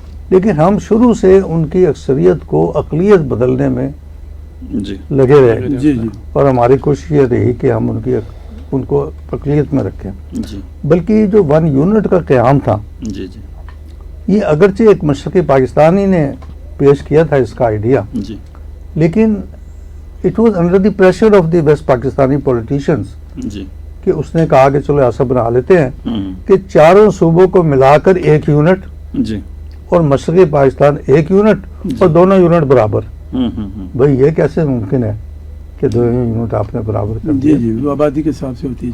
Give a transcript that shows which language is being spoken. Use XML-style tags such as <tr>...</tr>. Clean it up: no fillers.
<ur>لیکن ہم شروع سے ان کی اکثریت کو اقلیت بدلنے میں جی. لگے رہے. جی جی اور ہماری کوشش یہ رہی کہ ہم ان کو اقلیت میں رکھیں. جی. بلکہ جو 1 یونٹ کا قیام تھا جی. جی. یہ اگرچہ ایک مشرقی پاکستانی نے پیش کیا تھا اس کا آئیڈیا, جی.</ur> <en>لیکن it was under the pressure of the west Pakistani politicians</en> <ur>جی. کہ اس نے کہا کہ چلو ایسا بنا لیتے ہیں ہوں. کہ چاروں صوبوں کو ملا کر 1 یونٹ جی. اور مشرقی پاکستان 1 یونٹ اور دونوں یونٹ برابر. بھئی یہ کیسے ممکن ہے کہ 2 یونٹ آپ نے برابر کر جی دیا؟ جی وہ آبادی کے حساب سے ہوتی ہے.</ur>